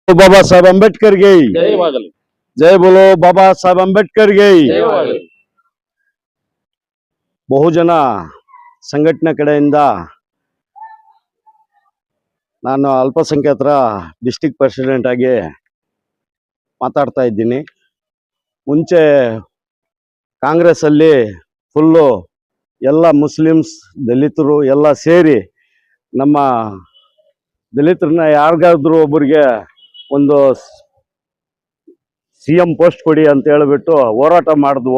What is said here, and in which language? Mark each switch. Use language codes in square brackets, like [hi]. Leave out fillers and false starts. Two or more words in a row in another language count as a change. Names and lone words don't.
[kn] बाबा साहेब अंबेडकर ಗೆ ಜಯವಾಗಲಿ. [hi] जय बोलो बाबा साहेब अंबेडकर ಗೆ [kn] ಜಯವಾಗಲಿ. ಬಹುಜನ ಸಂಘಟನೆ ಕಡೆಯಿಂದ ನಾನು ಅಲ್ಪಸಂಖ್ಯಾತರ [en] district president [kn] ಆಗಿ ಮಾತಾಡ್ತಾ ಇದ್ದೀನಿ. ಮುಂಚೆ ಕಾಂಗ್ರೆಸ್ ಅಲ್ಲಿ ಫುಲ್ಲು ಎಲ್ಲ ಮುಸ್ಲಿಮ್ಸ್ ದಲಿತರು ಎಲ್ಲ ಸೇರಿ ನಮ್ಮ ದಲಿತರನ್ನ ಯಾರಿಗಾದ್ರೂ ಒಬ್ಬರಿಗೆ ಒಂದು [en] CM post [kn] ಕೊಡಿ ಅಂತ ಹೇಳಿಬಿಟ್ಟು ಹೋರಾಟ ಮಾಡಿದ್ವು.